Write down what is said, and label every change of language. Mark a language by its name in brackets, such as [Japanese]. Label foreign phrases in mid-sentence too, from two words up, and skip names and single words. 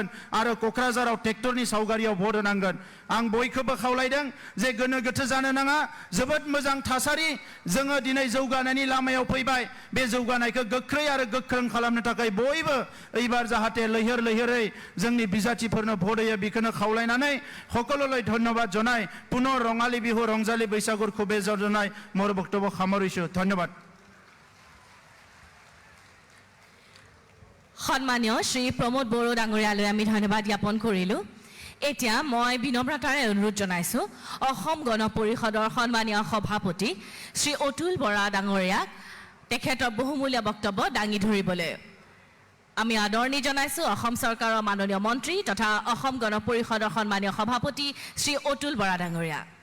[Bodo] आरो कक्राझाराव ट्रेक्टरनि सावगारियाव भोट होनांगोन आं बयखौबो खावलायदों जे गोनो गोथो जानो नाङा जोबोद मोजां थासारि जोङो दिनै जौगानायनि लामायाव फैबाय बे जौगानायखौ गोख्रै आरो गोख्रों खालामनो थाखाय बयबो एबार जाहाथे लैहोर लैहोरै जोंनि बिजाथिफोरनो भोट होयो बेखौनो खावलायनानै [Assamese] সকলোলৈ ধন্যবাদ জনাই পুনৰ ৰঙালী বিহু ৰংজালী बैसागुर শুভেচ্ছা জনাই মোৰ বক্তব্য সামৰিছো ধন্যবাদ সম্মানীয় শ্ৰী প্ৰমোদ বড়ো ডাঙৰীয়ালৈ আমি ধন্যবাদ জ্ঞাপন কৰিলো এতিয়া মই বিনম্ৰতাৰে অনুৰোধ জনাইছো অসম গণ পৰিষদৰ সম্মানীয় সভাপতি শ্ৰী অতুল বৰা ডাঙৰীয়াক তেখেতৰ বহুমূলীয়া বক্তব্য দাঙি ধৰিবলৈ আমি আদৰণি জনাইছো অসম চৰকাৰৰ মাননীয় মন্ত্ৰী তথা অসম গণ পৰিষদৰ সম্মানীয় সভাপতি শ্ৰী অতুল বৰা ডাঙৰীয়া